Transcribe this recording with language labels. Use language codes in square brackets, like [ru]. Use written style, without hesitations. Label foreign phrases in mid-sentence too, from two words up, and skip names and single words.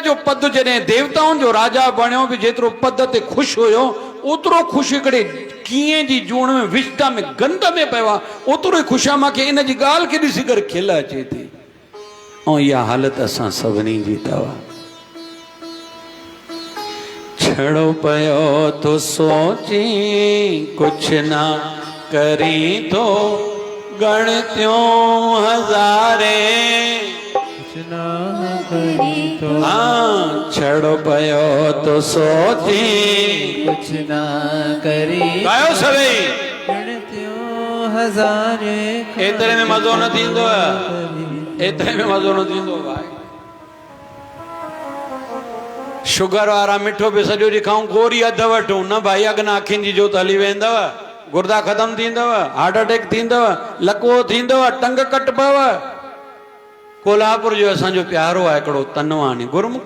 [sd] जो पद जॾहिं देवताउनि जो राजा बणियो बि जेतिरो पद ते ख़ुशि हुयो ओतिरो ख़ुशि हिकिड़े कीअं जी जूण में विष्टा में गंद में पियो आहे ओतिरो ई ख़ुशि आहे मूंखे इन जी ॻाल्हि खे ॾिसी करे खिल अचे थी ऐं इहा हालत असां सभिनी जी अथव छड़ो पयो तो सोची कुछ ना करी तो गणत्यों हजारे कुछ ना करी तो हाँ छड़ो पयो तो सोची कुछ ना करी गायो सभई गणत्यों हजारे एतिरे में मज़ो न थींदो एतिरे में मज़ो न थींदो भाई शुगर वारा मिठो बि सॼो ॾींहुं खाऊं गोरी अधु वठूं न भाई अॻिना अखियुनि जी जोत हली वेंदव गुर्दा ख़तमु थींदव [en] heart attack [sd] थींदव लकवो थींदव टंग कटबव कोल्हापुर जो असांजो प्यारो आहे हिकिड़ो तनवानी गुरमुख